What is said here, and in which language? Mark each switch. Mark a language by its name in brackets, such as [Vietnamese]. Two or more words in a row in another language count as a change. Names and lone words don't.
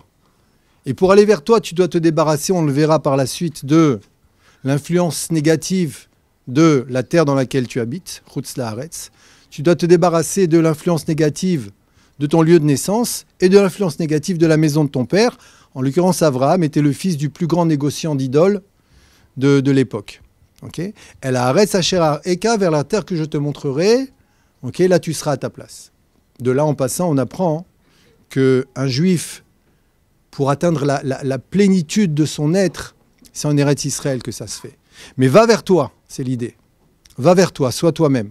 [French] Et pour aller vers toi, tu dois te débarrasser, on le verra par la suite, de l'influence négative de la terre dans laquelle tu habites, [Hebrew] חוץ לארץ. [French] Tu dois te débarrasser de l'influence négative de ton lieu de naissance et de l'influence négative de la maison de ton père. En l'occurrence, Avraham était le fils du plus grand négociant d'idoles de l'époque. Okay. [Hebrew] אל הארץ אשר אראך, [French] vers la terre que je te montrerai. Okay, là, tu seras à ta place. De là, en passant, on apprend qu'un juif, pour atteindre la plénitude de son être, c'est en Eretz Israël que ça se fait. Mais va vers toi, c'est l'idée. Va vers toi, sois toi-même.